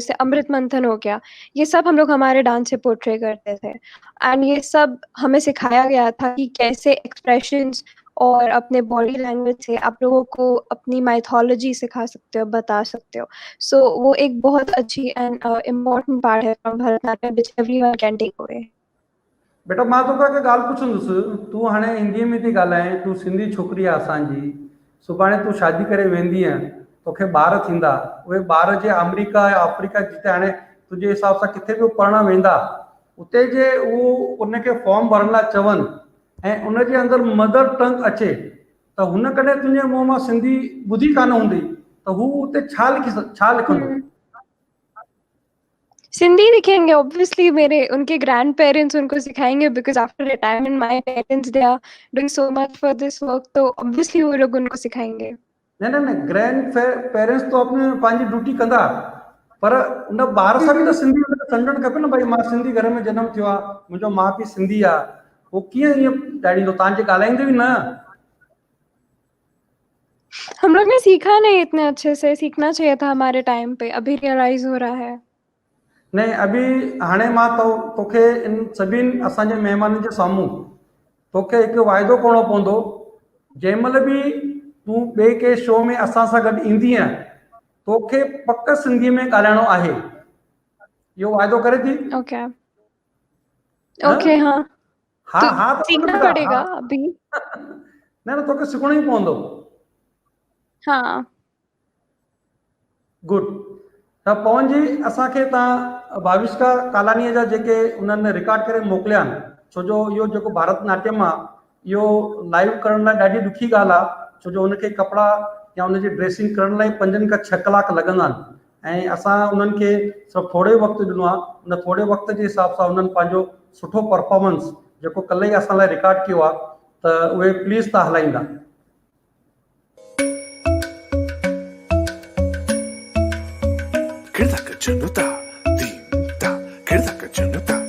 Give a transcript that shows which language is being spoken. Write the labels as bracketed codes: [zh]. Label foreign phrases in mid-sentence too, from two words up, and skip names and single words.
[hi] जैसे अमृत मंथन हो गया, ये सब हम लोग हमारे डांस से पोर्ट्रे करते थे। एंड ये सब हमें सिखाया गया था कि कैसे एक्सप्रेशंस और अपने [en] body language [hi] से आप लोगों को अपनी माइथोलॉजी सिखा सकते हो, बता सकते हो। [en] सो [hi] वो एक बहुत अच्छी [en] and important part है from Bharatanatyam which everyone can take away। [sd] बेटा मां तोखां हिकु ॻाल्हि पुछंदुसि, तूं हाणे हिंदीअ में थी ॻाल्हाए, तूं सिंधी छोकिरी आहे असांजी, सुभाणे तूं शादी करे वेंदीअ, तोखे ॿार थींदा, उहे ॿार जे अमेरिका या अफ्रीका जिते हाणे तुंहिंजे हिसाब सां किथे बि पढ़णु वेंदा, उते जे उहो उनखे फॉर्म भरण लाइ चवनि ऐं उनजे अंदरि [en] mother tongue [sd] अचे, त हुन कॾहिं तुंहिंजे मुंहं मां सिंधी ॿुधी कान हूंदी, त हू उते छा लिखंदो? [hi] सिंधी लिखेंगे ऑब्वियसली, मेरे उनके [en] grand parents [hi] उनको सिखाएंगे, [en] because after retirement my parents they are doing so much for this work, [hi] तो ऑब्वियसली वो लोग उनको सिखाएंगे। [sd] न [en] grand parents [sd] तो अपने पंहिंजी ड्यूटी कंदा, पर उन ॿार सां बि त सिंधी सम्झणु खपे न, भई मां सिंधी घर में जनम थियो आहे, मुंहिंजो माउ पीउ सिंधी आहे, वो कीअं ईअं ॾाढींदो? तव्हांजे ॻाल्हाईंदे बि न? [hi] हम लोग ने सीखा नहीं इतने अच्छे से, सीखना चाहिए था हमारे टाइम पे, अभी रियलाइज हो रहा है। [sd] नहीं, अभी हाणे मां तोखे इन सभिनि असांजे महिमाननि जे साम्हूं तोखे हिकु वाइदो करणो पवंदो, जंहिं महिल बि तूं ॿिए के शो में असां सां गॾु ईंदीअ, तोखे पक सिंधीअ में ॻाल्हाइणो आहे। इहो वाइदो करे थी? ओके ओके। हाँ हाँ [hi] तो हाँ, तो सीखना बेटा, पड़ेगा हाँ। अभी। [sd] न तोखे सिखणो ई पवंदो। हाँ [en] गुड। [sd] त पवन जी, असांखे तव्हां भाविष्का कालानीअ जा जेके उन्हनि रिकॉर्ड करे मोकिलिया आहिनि, छो जो इहो जेको भारतनाट्यम आहे इहो लाइव करण लाइ ॾाढी ॾुखी ॻाल्हि आहे, छो जो हुनखे कपिड़ा या हुनजी ड्रेसिंग करण लाइ 5 खां 6 कलाक लॻंदा आहिनि, ऐं असां उन्हनि खे सभु थोरे वक़्तु ॾिनो आहे। उन थोरे वक़्त जे हिसाब सां उन्हनि पंहिंजो सुठो परफॉर्मेंस जेको कल्ह ई असां लाइ रिकॉर्ड कयो आहे, त उहे प्लीज़ तव्हां हलाईंदा। Kırda kaçını da, din da, kırda kaçını